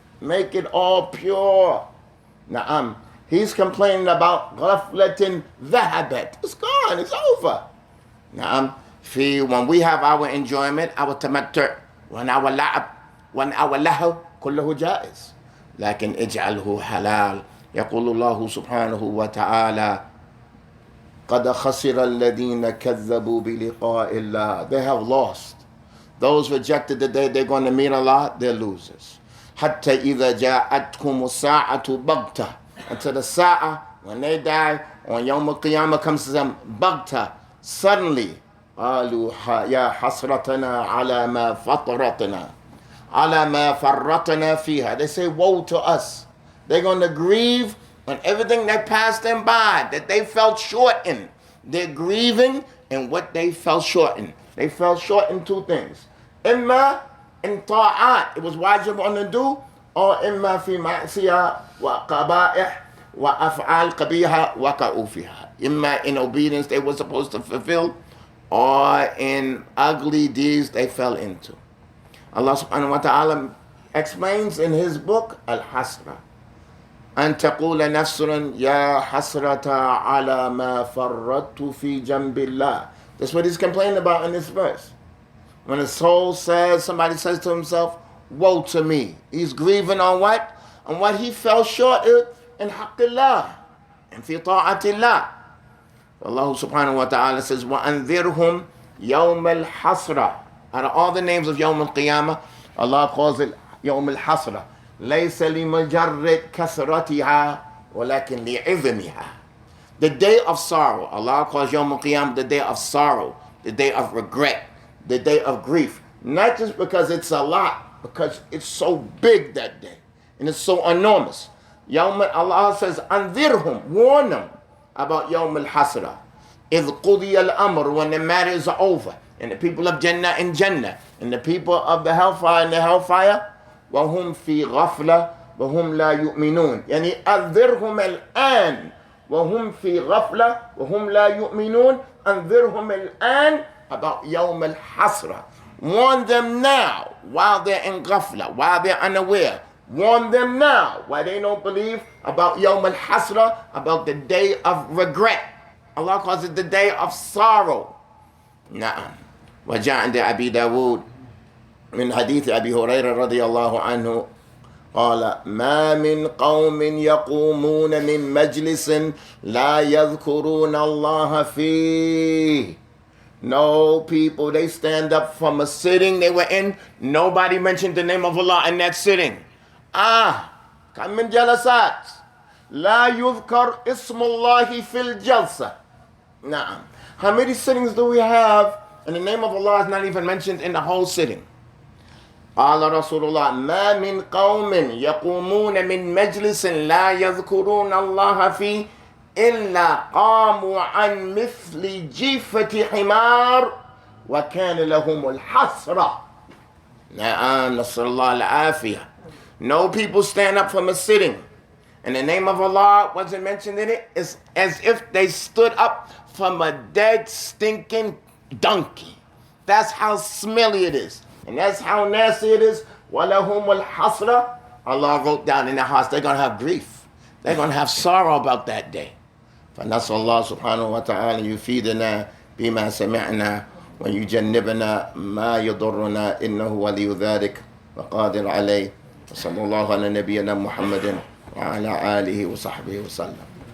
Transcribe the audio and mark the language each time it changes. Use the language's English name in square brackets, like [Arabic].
[English] Make it all pure. Na'am. He's complaining about [Arabic] غفلة ذهبت. [English] It's gone. It's over. Na'am. When we have our enjoyment, our tamattu', when our la'ab, when our lahu, [Arabic] كله جائز. لكن اجعله حلال. يقول الله سبحانه وتعالى قد خسر الذين كذبوا بلقاء الله. [English] They have lost. Those rejected the day they're going to meet Allah, they're losers. [Arabic] حتى إذا جاءتهم الساعة بغتة. [English] Until the sa'a, when they die, on Yawm al-Qiyamah comes to them [Arabic] بغتة, [English] suddenly. [Arabic] قالوا يا حسرتنا على ما فطرتنا على ما فرطنا فيها. [English] They say, woe to us. They're going to grieve on everything that passed them by, that they fell short in. They're grieving in what they fell short in. They fell short in two things. إما in ta'at, it was wajib on the do, or [Arabic] إما في معصية وقبائح وأفعال قبيحة وقعوا فيها. [English] إما in obedience they were supposed to fulfill, or in ugly deeds they fell into. Allah subhanahu wa ta'ala explains in his book, Al-Hasra, [Arabic] أن تقول نفس يا حسرة على ما فرطت في جنب الله. [English] That's what he's complaining about in this verse. When a soul says, somebody says to himself, woe to me. He's grieving on what? On what he fell short in haqqillah, and fi ta'atillah. Allah subhanahu wa ta'ala says, [Arabic] وَأَنذِرْهُمْ يَوْمَ الْحَسْرَةِ. [English] Out of all the names of Yawm al-Qiyamah, Allah calls it Yawm al-Hasra. [Arabic] لَيْسَ لِمَجَرِّدْ كَثْرَتِهَا وَلَكِنْ لِعِظْمِهَا. [English] The day of sorrow. Allah calls Yawm al-Qiyamah the day of sorrow, the day of regret, the day of grief. Not just because it's a lot, because it's so big that day, and it's so enormous. Allah says, أَنذِرْهُمْ, warn them about Yawm al-Hasra. [Arabic] إِذْ قُضِيَ الْأَمْرُ, [English] when the matters are over, and the people of Jannah in Jannah, and the people of the hellfire in the hellfire, [Arabic] وَهُمْ فِي غَفْلَةٍ وَهُمْ لَا يُؤْمِنُونَ. يعني أنذرهم الآن وهم في غفلة وهم لا يؤمنون. أنذرهم الآن [English] about Yawm al-Hasra. Warn them now while they're in ghafla, while they're unaware. Warn them now while they don't believe about Yawm al-Hasra, about the day of regret. Allah calls it the day of sorrow. [Arabic] نعم. وجاء عند أبي داود من حديث أبي هريرة رضي الله عنه قال ما من قوم يقومون من مجلس لا يذكرون الله فيه. [English] No people, they stand up from a sitting they were in, nobody mentioned the name of Allah in that sitting. [Arabic] كم من جلسات لا يذكر اسم الله في الجلسة. نعم. [English] How many sittings do we have and the name of Allah is not even mentioned in the whole sitting? [Arabic] قال رسول الله ما من قوم يقومون من مجلس لا يذكرون الله فيه إلا قاموا عن مثل جيفة حمار وكان لهم الحسرة. نعم نسأل الله العافية. [English] No people stand up from a sitting and the name of Allah wasn't mentioned in it. It's as if they stood up from a dead stinking donkey. That's how smelly it is. And that's how nasty it is. [Arabic] وَلَهُمُ الْحَسْرَةِ. [English] Allah wrote down in their hearts, they're going to have grief. They're going to have sorrow about that day. [Arabic] فنسأل الله سبحانه وتعالى يفيدنا بما سمعنا ويجنبنا ما يضرنا إنه ولي ذلك وقادر عليه. وصلى الله على نبينا محمد وعلى آله وصحبه وسلم.